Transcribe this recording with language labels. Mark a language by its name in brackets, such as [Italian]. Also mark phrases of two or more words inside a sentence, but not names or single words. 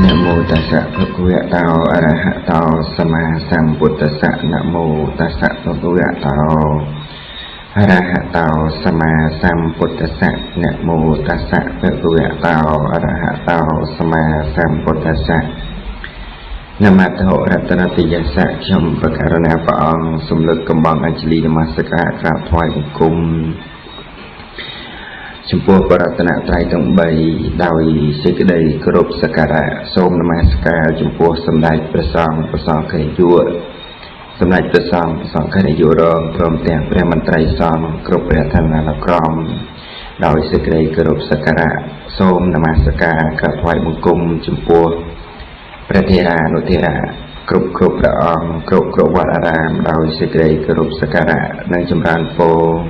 [Pali] mô tassa bhagavata arahato sama sambuddhassa. Namo tassa bhagavata arahato sama sambuddhassa. Namo tassa bhagavata arahato sama sambuddhassa. Namato Ratanatiyassa [Khmer] ខ្ញុំប្រកាសណាព្រះអង្គសូមលើកកំបងអញ្ជលីនមស្ការក្រាបថ្វាយបង្គំចំពោះបរតនត្រ័ យទាំង3ដោយសេចក្តីគោរពសក្ការៈសូមនមស្ការចំពោះសម្ដេចព្រះសង្ឃព្រះសង្ឃនាយកសម្ដេចព្រះសង្ឃព្រះសង្ឃនាយករងព្រមទាំងព្រះមន្ត្រីសង្ឃគ្រប់ព្រះឋានានុក្រមដោយសេចក្តីគោរពសក្ការៈសូមនមស្ការក្រាបថ្វាយបង្គំចំពោះព្រះធេរានុធេរៈគ្រប់ព្រះអង្គគ្រប់វត្តអារាមដោយសេចក្តីគោរពសក្ការៈនិងចម្រើនពរ